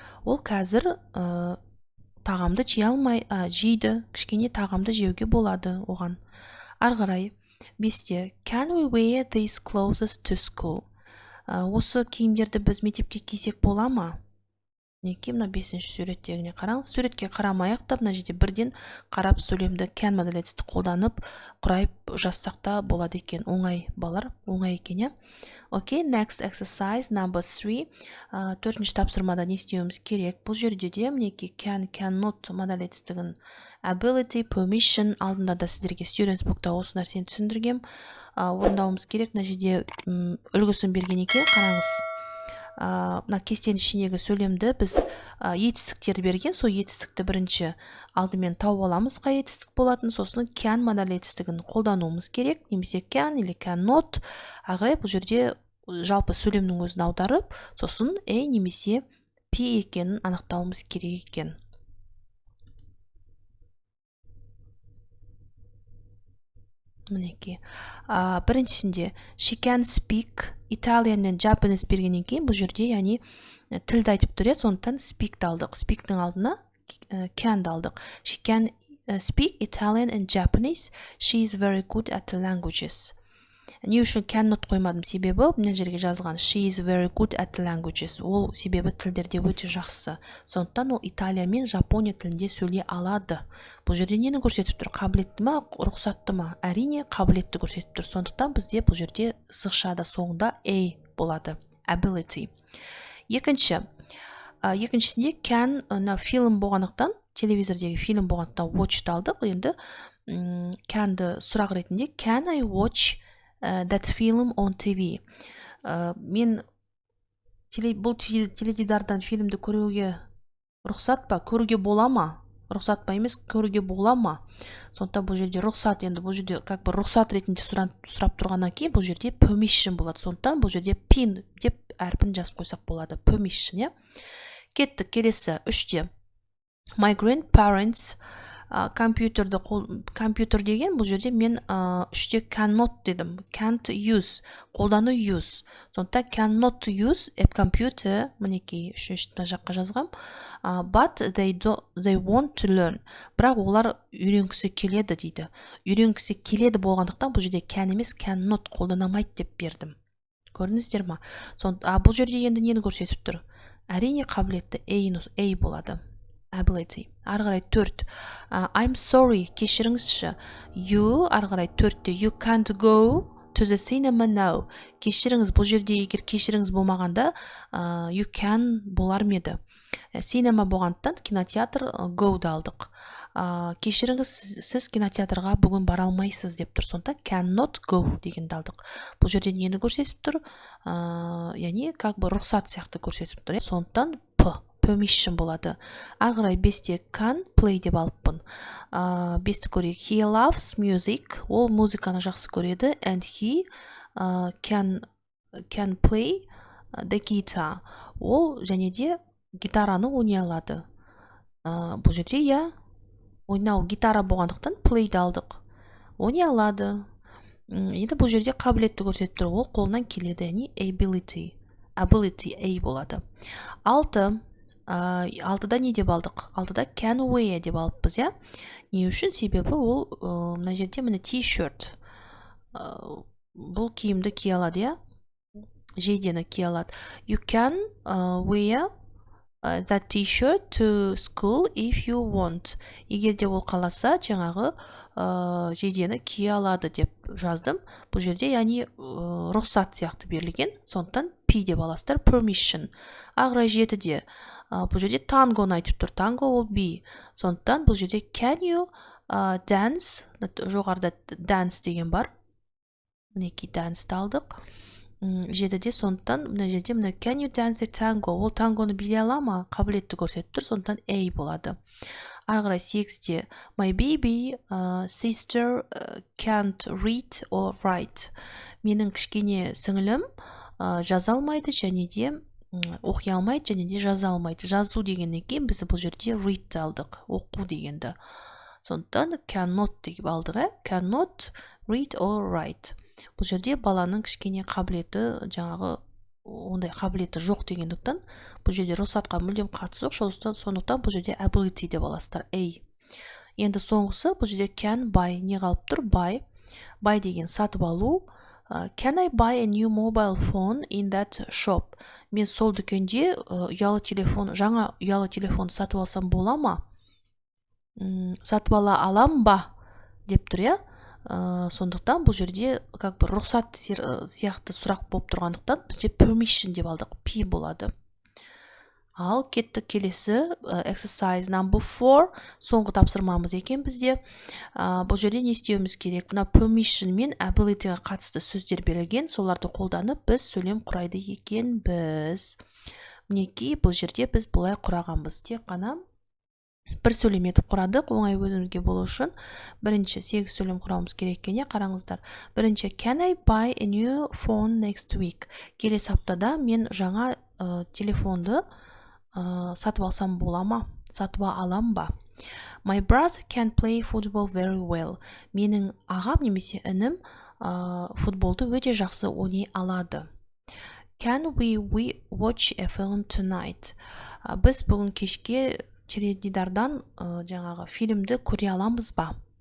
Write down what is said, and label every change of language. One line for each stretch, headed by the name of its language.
Kazakh: Ол қазір тағамды жейді, кішкене тағамды жеуге болады оған. Ары қарай бесте
English: can we wear these clothes to school?
Kazakh: Осы киімдерді біз мектепке кисек бола ма? Неке мына бесінші суреттегіне қараңыз. Суретке қарамай-ақ та мына жерде бірден қарап сөйлемді can модаль етістік қолданып құрайып жазсақ та болады екен. Оңай балар, оңай екен, иә.
English: Окей, next exercise number 3.
Kazakh: Төртінші тапсырмада не істеуіміз керек? Бұл жерде де мінекей can, cannot модаль етістігін ability, permission алдында да сіздерге students bookта осы нәрсені түсіндіргем. Орындауымыз керек. Мына жерде үлгісін берген екен, қараңыз. Мына кестенің ішіндегі сөйлемді біз етістіктер берген, сол етістікті бірінші алдымен тауып аламыз, қай етістік болатын, сосын can модаль етістігін қолдануымыз керек, немесе can
Russian: или
Kazakh: cannot. Ары қарай бұл жерде жалпы сөйлемнің өзін аударып, сосын a немесе p екенін анықтауымыз керек екен. Мінекей. Біріншісінде
English: she can speak Italian and Japanese
Kazakh: бергеннен кейін бұл жерде яғни тілді айтып тұр, сондықтан speak-ті алдық. Speak-тің алдына can-ді алдық.
English: She can speak Italian and Japanese. She is very good at the languages.
Kazakh: Не үшін cannot қоймадым? Себебі мына жерге жазылған
English: she is very good at the languages.
Kazakh: Ол себебі тілдерде өте жақсы. Сондықтан ол Италия мен Жапония тілінде сөйлей алады. Бұл жерде нені көрсетіп тұр? Қабілетті ма, рұқсатты ма? Әрине қабілетті көрсетіп тұр. Сондықтан бізде бұл жерде сызықшада соңында a болады.
English: Ability.
Kazakh: Екіншісінде can фильм болғандықтан, телевизордегі фильм болғандықтан watch-ды алдық. Енді can-ды сұрақ ретінде
English: can I watch that film on TV?
Kazakh: Мен бұл теледидардан фильмді көруге рұқсат па? Көруге бола ма? Рұқсат па емес, көруге бола ма? Сондықтан бұл жерде рұқсат, енді бұл жерде рұқсат ретінде сұрап тұрғаннан кейін бұл жерде permission болады. Сондықтан бұл жерде pin деп әрпін жазып қойсақ болады. Permission, иә. Кеттік келесі 3-те. My grandparents компьютер деген бұл жерде мен 3-те cannot дедім.
English: Can't use, қолдану use.
Kazakh: Сондықтан
English: cannot use a computer,
Kazakh: мінекей 3-ші жаққа жазғам.
English: But they want to learn.
Kazakh: Бірақ олар үйренгісі келеді дейді. Үйренгісі келеді болғандықтан бұл жерде can емес cannot қолданамайды деп бердім. Көрдіңіздер ма? Бұл жерде енді нені көрсетіп тұр? Әрине қабілетті A болады. Ability. Арғарай 4.
English: I'm sorry,
Kazakh: кешіріңізші.
English: You,
Kazakh: арғарай 4-те,
English: you can't go to the cinema now.
Kazakh: Кешіріңіз, бұл жерде егер кешіріңіз болмағанда,
English: you can
Kazakh: болар меді. Cinema болғандықтан кинотеатр go-ды алдық. Кешіріңіз, сіз кинотеатрға бүгін бара алмайсыз деп тұр. Сонда cannot go дегенді алдық. Бұл жерде нені көрсетіп тұр? Яғни,
Russian: как бы
Kazakh: рұқсат сияқты көрсетіп тұр. Сондықтан permission болады. Ағырай 5-те can play деп алыппын. 5-ті көрейік.
English: He loves music.
Kazakh: Ол музыканы жақсы көреді.
English: And he can play the guitar.
Kazakh: Ол және де гитараны ойнай алады. Бұл жерде ойнау гитара болғандықтан play-ді алдық. Ойнай алады. Енді бұл жерде қабілетті көрсетіп тұр. Ол қолынан келеді. Яғни ability A болады. 6-да не деп алдық? 6-да can wear деп алыппыз, иә? Не үшін? Себебі ол мына жерде міне t-shirt. Бұл киімді кие алады, иә? Жейдені кие алады.
English: You can wear that t-shirt to school if you want.
Kazakh: Егер де ол қаласа, жаңағы жейдені кие алады деп жаздым. Бұл жерде яғни рұқсат сияқты берілген. Сондықтан P деп аласыздар. Permission. Ағырай 7-де. Бұл жерде тангоны айтып тұр. Танго ол B. Сондықтан бұл жерде can you dance? Жоғарда dance деген бар. Мінекей dance-ті алдық. 7-де сондықтан мына жерде мына
English: can you dance the tango?
Kazakh: Ол тангоны билей ала ма? Қабілетті көрсетіп тұр. Сондықтан A болады. Ағырай 8-де
English: my baby sister can't read or write.
Kazakh: Менің кішкене сіңілім жаза алмайды және де оқи алмайды және де жаза алмайды. Жазу дегеннен кейін біз бұл жерде read алдық. Оқу дегенді. Сондықтан cannot деп алдық.
English: Cannot read or write.
Kazakh: Бұл жерде баланың кішкене қабілеті жаңағы ондай қабілеті жоқ дегендіктен бұл жерде рұқсатқа мүлдем қатысы жоқ. Сондықтан бұл жерде ability деп аласыздар. A. Енді соңғысы бұл жерде can buy не қалып тұр? Buy деген сатып алу.
English: Can I buy a new mobile phone in that shop?
Kazakh: Мен сол дүкенде жаңа ұялы телефон сатып алсам бола ма? Сатып алам ба? деп тұр, иә? Сондықтан бұл жерде
Russian: как бы
Kazakh: рұқсат сияқты сұрақ болып тұрғандықтан бізде permission деп алдық. P болады. Ал кеттік келесі
English: exercise number 4.
Kazakh: Соңғы тапсырмамыз екен бізде. Бұл жерде не істеуіміз керек? Мына permission мен ability-ға қатысты сөздер берілген. Соларды қолданып біз сөйлем құрайды екен біз. Мінекей бұл жерде біз бұлай құрағанбыз. Тек қана бір сөйлем етіп құрадық. Оңай өзімізге болу үшін бірінші 8 сөйлем құрауымыз керек екеніне қараңыздар. Бірінші
English: can I buy a new phone next week?
Kazakh: Келесі аптада мен жаңа телефонды сатып алсам бола ма? Сатып алам ба?
English: My brother can play football very well.
Kazakh: Менің ағам немесе інім футболды өте жақсы ойнай алады.
English: Can we watch a film tonight?
Kazakh: Біз бүгін кешке теледидардан жаңағы фильмді көре аламыз ба?